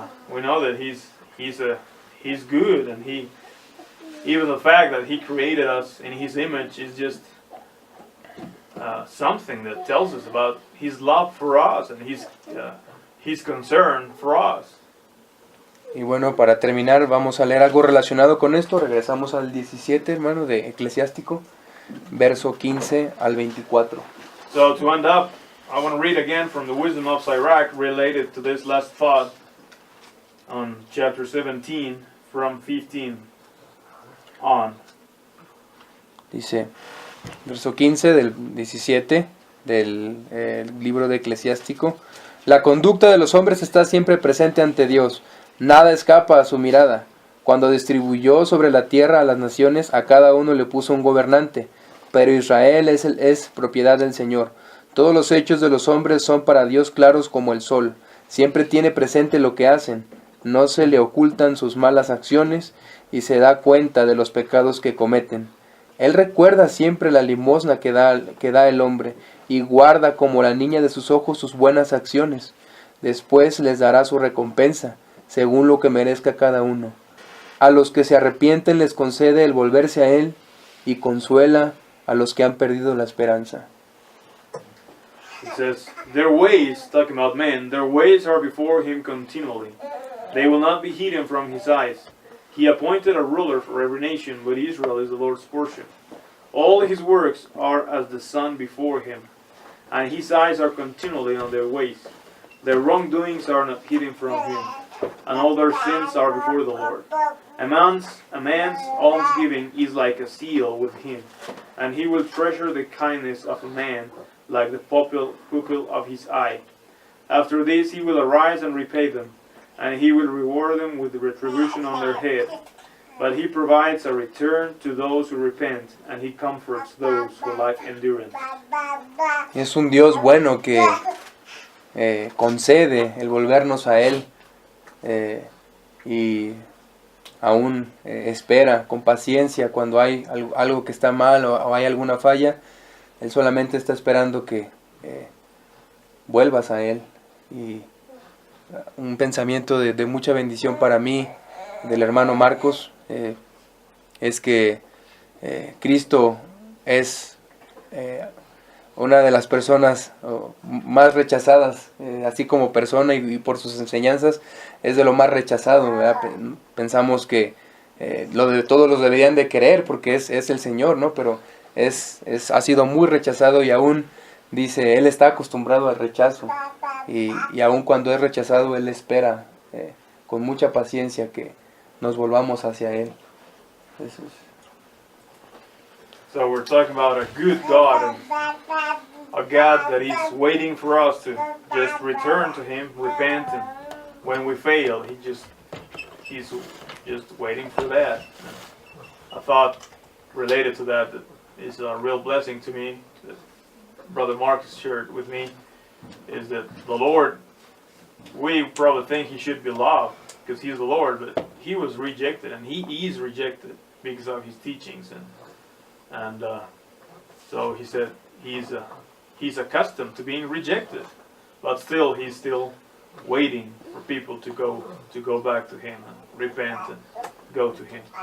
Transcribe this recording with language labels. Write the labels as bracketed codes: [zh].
[en] We know that He's good, and even the fact that He created us in His image is just something that tells us about His love for us and His concern for us. [es] Y bueno, para terminar vamos a leer algo relacionado con esto. Regresamos al 17, hermano, de Eclesiástico, verso 15 al 24. [en] So to end up, I want to read again from the Wisdom of Sirach related to this last thought on chapter 17 from 15 on. [es] Dice, verso 15 del 17 del libro de Eclesiástico: la conducta de los hombres está siempre presente ante Dios, nada escapa a su mirada. Cuando distribuyó sobre la tierra a las naciones, a cada uno le puso un gobernante, pero Israel es propiedad del Señor. Todos los hechos de los hombres son para Dios claros como el sol, siempre tiene presente lo que hacen, no se le ocultan sus malas acciones y se da cuenta de los pecados que cometen. Él recuerda siempre la limosna que da el hombre y guarda como la niña de sus ojos sus buenas acciones. Después les dará su recompensa, según lo que merezca cada uno. A los que se arrepienten les concede el volverse a Él y consuela a los que han perdido la esperanza. [en] It says, their ways, talking about men, their ways are before Him continually. They will not be hidden from His eyes. He appointed a ruler for every nation, but Israel is the Lord's portion. All His works are as the sun before Him, and His eyes are continually on their ways. Their wrongdoings are not hidden from Him, and all their sins are before the Lord. A man's almsgiving is like a seal with Him, and He will treasure the kindness of a man like the pupil of His eye. After this he will arise and repay them, and he will reward them with the retribution on their head. But he provides a return to those who repent, and he comforts those who lack endurance. [es] Es un Dios bueno que concede el volvernos a Él y aún espera con paciencia cuando hay algo que está mal o hay alguna falla. Él solamente está esperando que vuelvas a Él. Y un pensamiento de mucha bendición para mí, del hermano Marcos, es que Cristo es una de las personas más rechazadas, así como persona y por sus enseñanzas, es de lo más rechazado, ¿verdad? Pensamos que todos los deberían de querer porque es el Señor, ¿no? Pero ha sido muy rechazado y aún dice, Él está acostumbrado al rechazo y aún cuando es rechazado, Él espera con mucha paciencia que nos volvamos hacia Él. Eso es. [en] So we're talking about a good God, and a God that is waiting for us to just return to Him, repent, and when we fail, He's just waiting for that. A thought related to that is a real blessing to me, that Brother Marcus shared with me, is that the Lord, we probably think He should be loved because He's the Lord, but He was rejected, and He is rejected because of His teachings, and so He said He's accustomed to being rejected, but still He's still waiting for people to go back to Him and repent and go to Him.